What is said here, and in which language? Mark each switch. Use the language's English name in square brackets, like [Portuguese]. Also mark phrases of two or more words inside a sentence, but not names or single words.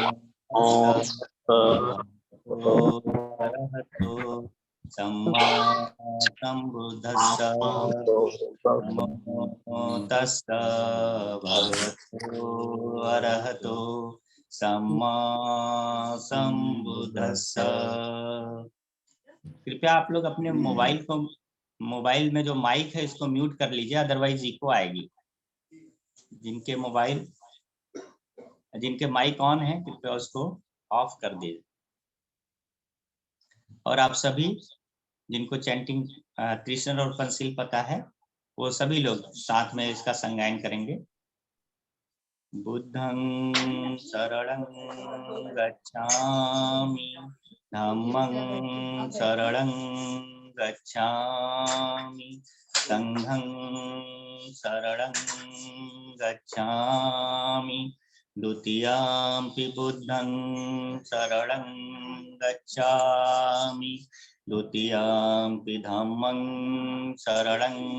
[Pali] अरहतो सम्मा सम्बुद्धस्स नमो तस्स भगवतो अरहतो सम्मा सम्बुद्धस्स। [Hindi] कृपया आप लोग अपने मोबाइल में जो माइक है इसको म्यूट कर लीजिए, अदरवाइज इको आएगी। जिनके माइक ऑन है कृपया उसको ऑफ कर दीजिए। और आप सभी जिनको चैंटिंग कृष्ण और पंचशील पता है वो सभी लोग साथ में इसका संगायन करेंगे। [Pali] बुद्धं शरणं गच्छामि धम्मं शरणं गच्छामि संघं शरणं गच्छामि द्वितीयंपि बुद्धं शरणं गच्छामि द्वितीयंपि धम्मं शरणं